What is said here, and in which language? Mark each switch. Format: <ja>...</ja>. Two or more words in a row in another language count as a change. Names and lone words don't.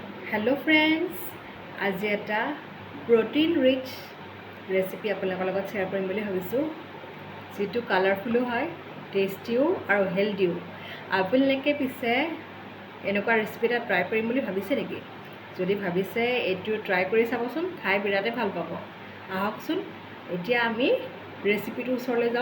<en>hello friends,</en> <as>আজি এটা</as> <en>protein rich recipe</en> <as>आपलोকৰ লগত শ্বেয়াৰ কৰিম বুলি ভাবিছোঁ যেটো কালাৰফুলো হয় টেষ্টিও আৰু হেলদিও। আপোনালোকে পিছে এনেকুৱা ৰেচিপি এটা ট্ৰাই কৰিম বুলি ভাবিছে নেকি? যদি ভাবিছে এইটো ট্ৰাই কৰি চাবচোন, খাই বিৰাটেই ভাল পাব। আহকচোন এতিয়া আমি ৰেচিপিটোৰ ওচৰলৈ যাওঁ।</as>